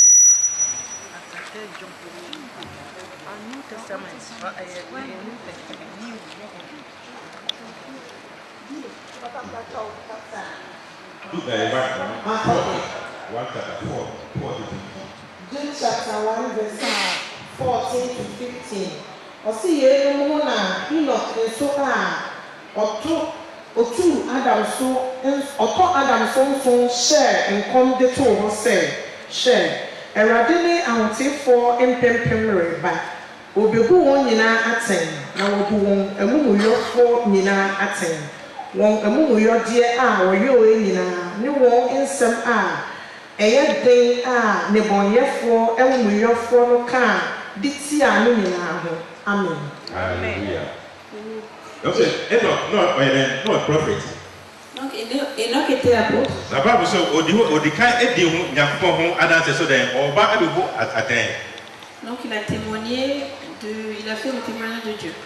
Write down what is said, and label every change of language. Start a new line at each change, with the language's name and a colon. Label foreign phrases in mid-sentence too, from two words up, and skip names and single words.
English: New Testament. Jude chapter 1 verse 14 to 15.
Akan: Ɔsi yɛn mu na Enoch nso a ɔtɔ Adam so nso hyɛ nkɔm de to hɔ sɛ hyɛ Awurade ne ahotefoɔ mpempem reba obebu wɔn nyinaa atɛn na wɔbu wɔn amumuyɔfoɔ nyinaa atɛn wɔn amumuyɔdeɛ a wɔyɛ wɔn nyinaa ne wɔn nsɛm a ɛyɛ den a nebɔnyɛfoɔ amumuyɔfoɔ no ka de tia no nyinaa ho. Amen.
French: Hallelujah. Donc Enoch, non, prophet. Donc Enoch était apôtre. La Bible dit Donc il a témoigné il a fait le témoignage de Dieu.